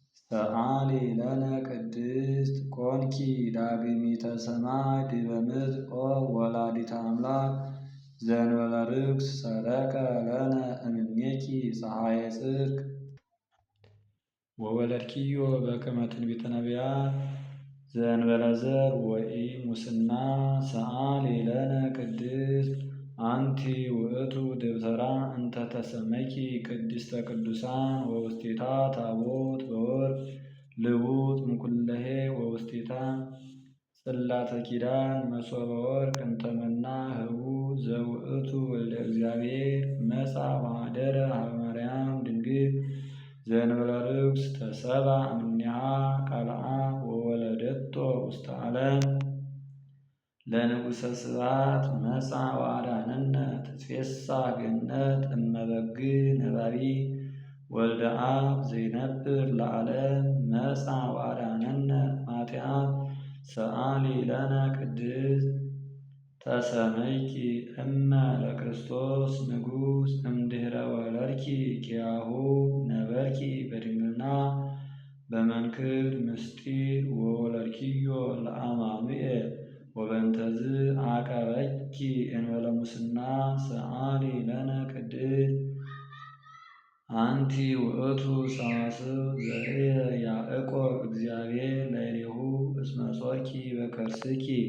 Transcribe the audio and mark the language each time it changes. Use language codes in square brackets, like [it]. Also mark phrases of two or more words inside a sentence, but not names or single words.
[gez] ሰአሊ ለነ ቅድስት ኮንኪ ዳግሚተ ሰማይ ዲበ ምድር ኦ ወላዲተ አምላክ ዘእንበለ ርግስ ሰረቀ ለነ እምኔኪ ፀሐየ ጽድቅ ወወለድኪዮ በከመ ትንቢተ ነቢያት ዘእንበለ ዘር ወኢ ሙስና ሰአሊ ለነ ቅድስት አንቲ ውእቱ ደብተራ እንተ ተሰመኪ ቅድስተ ቅዱሳን ወውስቴታ ታቦት በወርቅ ልቡጥ እምኩለሄ ወውስቴታ ጽላተ ኪዳን መሶበ ወርቅ እንተ መና ህቡ ዘውእቱ ወልደ እግዚአብሔር መጻ ወኀደረ ሀበ ማርያም ድንግል ዘእንበለ ርኩስ ተሰብአ እምኔሃ ቃልአ ወወለደቶ ውስተ ዓለም። ለንጉሠ ስብሐት መጻ ወአዳነነ ትትፌሳ ገነት እመበግ ነባቢ ወልደ አብ ዘይነብር ለዓለም መጻ ወአዳነነ ማትያም ሰአሊ ለነ ቅድስት ተሰመይኪ እመ ለክርስቶስ ንጉሥ እምድኅረ ወለድኪ ኪያሁ ነበርኪ በድንግልና በመንክር ምስጢር ወወለድኪዮ ለአማኑኤል ወበንተዝ አቀበኪ እንበለ ሙስና ሰአሊ ለነ ቅድስት አንቲ ውእቱ ሰዋስው ዘርየ ያዕቆብ እግዚአብሔር ላዕሌሁ እስመ ጾርኪ በከርስኪ